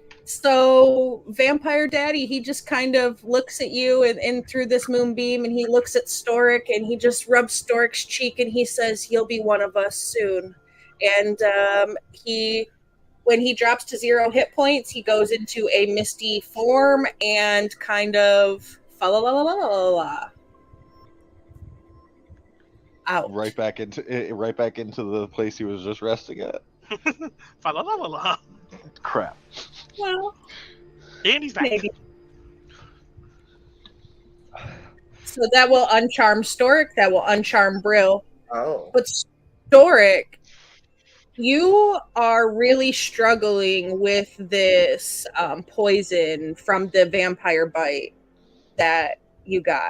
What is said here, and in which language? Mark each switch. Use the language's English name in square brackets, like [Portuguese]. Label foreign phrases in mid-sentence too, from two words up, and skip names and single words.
[English] So Vampire Daddy, he just kind of looks at you and through this moonbeam, and he looks at Storic, and he just rubs Storic's cheek, and he says, "You'll be one of us soon." And when he drops to 0 hit points, he goes into a misty form and kind of fa la la la la la la. Out. Right back into the place he was just resting at. Fa la la la la. Crap. Well, And he's back. maybe. So that will uncharm Storic. That will uncharm Brill. Oh. But Storic, you are really struggling with this poison from the vampire bite that you got.